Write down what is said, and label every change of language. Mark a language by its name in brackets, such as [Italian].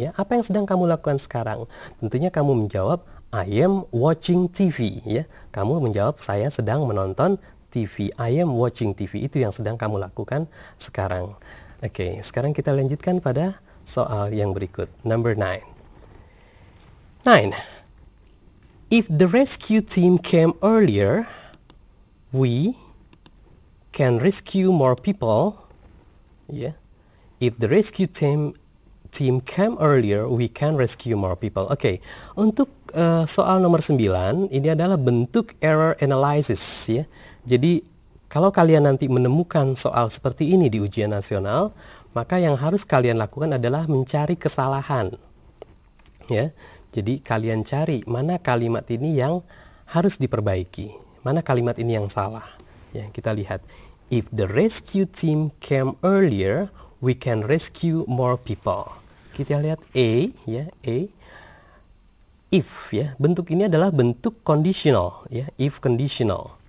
[Indonesian] Ya, apa yang sedang kamu lakukan sekarang? Tentunya kamu menjawab, [English] I am watching TV. [Indonesian] Ya, kamu menjawab, saya sedang menonton TV. [English] I am watching TV. [Indonesian] Itu yang sedang kamu lakukan sekarang. Oke, sekarang kita lanjutkan pada soal yang berikut. [English] Number 9. 9. If the rescue team came earlier, we can rescue more people. Yeah. If the rescue team came earlier, we can rescue more people. [Indonesian] Oke, untuk soal nomor 9, ini adalah bentuk error analysis, ya. Jadi kalau kalian nanti menemukan soal seperti ini di ujian nasional, maka yang harus kalian lakukan adalah mencari kesalahan. Ya. Jadi kalian cari mana kalimat ini yang harus diperbaiki, mana kalimat ini yang salah. Ya, kita lihat. [English] If the rescue team came earlier, we can rescue more people. [Indonesian] Kita lihat A, ya, A. If, ya, bentuk ini adalah bentuk conditional, ya, if conditional.